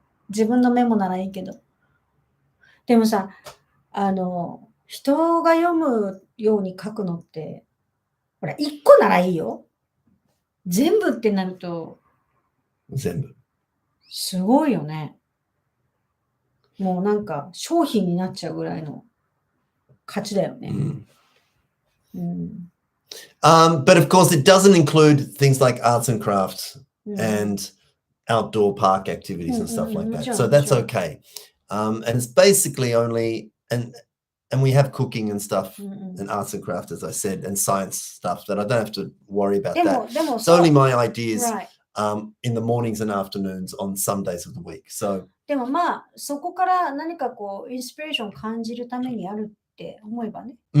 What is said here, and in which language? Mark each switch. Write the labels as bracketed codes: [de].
[ja] 自分のメモならいいけど。でもさ、人が読むように書くのって、ほら、一個ならいいよ。全部ってなると、全部。すごいよね。もうなんか商品になっちゃうぐらいの価値だよね。 [en] But of course, it doesn't include things like arts and crafts and outdoor park activities and stuff like that. So that's okay. And it's basically only, and we have cooking and stuff and arts and crafts, as I said, and science stuff that I don't have to worry about that. It's only my ideas in the mornings and afternoons on some days of the week. So [ja] でもまあ、そこから何かこう、インスピレーションを感じるためにあるって思えばね。